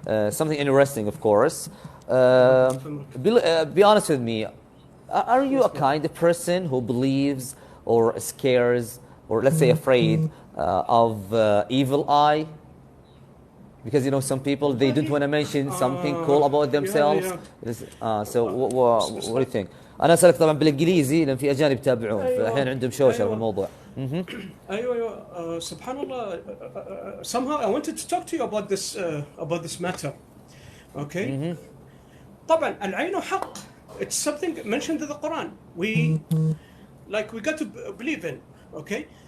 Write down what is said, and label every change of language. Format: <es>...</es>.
<en>Something interesting, of course. Be honest with me. Are you a kind of person who believes or scares, or let's say afraid of evil eye? Because some people, they don't want to mention something cool about themselves. So what do you think?</en> <ar>أنا أسألك طبعا بالإنجليزي لأن في أجانب يتابعون فأحيانا عندهم شوشة في الموضوع. أيوة</ar> <en>subhanallah, somehow I wanted to talk to you about this matter.</en> <ar>Okay. طبعا العين حق.</ar> <en>It's something mentioned in the Quran. We got to believe in. Okay.</en>